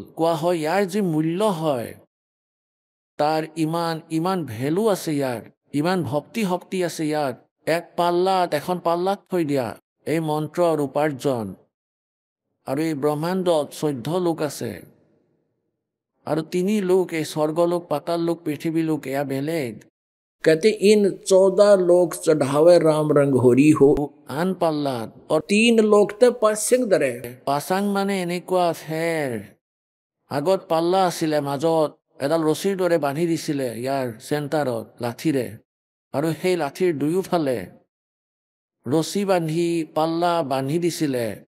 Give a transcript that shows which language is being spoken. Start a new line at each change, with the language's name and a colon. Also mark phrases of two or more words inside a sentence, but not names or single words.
Assamese: কোৱা হয় ইয়াৰ যি মূল্য হয় তাৰ ইমান ভেলু আছে, ইয়াৰ ইমান ভক্তি শক্তি আছে ইয়াত। এক পাল্লাত, এখন পাল্লাত থৈ দিয়া এই মন্ত্ৰৰ উপাৰ্জন। আৰু এই ব্ৰহ্মাণ্ডত 14 লোক আছে, আৰু 3 লোক, এই স্বৰ্গলোক, পাতাল লোক, পৃথিৱী লোক, এয়া বেলেগ।
Hindi: कहते इन 14 लोक चढ़ावे राम रंग होरी हो।
Assamese: আন পাল্লাত, और 3 লোকতে পাসাং ধৰে। পাসাং মানে এনেকুৱা ফেৰ, আগত পাল্লা আছিলে, মাজত এডাল ৰছীৰ দৰে বান্ধি দিছিলে ইয়াৰ চেণ্টাৰত লাঠিৰে, আৰু সেই লাঠিৰ দুয়োফালে ৰছী বান্ধি পাল্লা বান্ধি দিছিলে।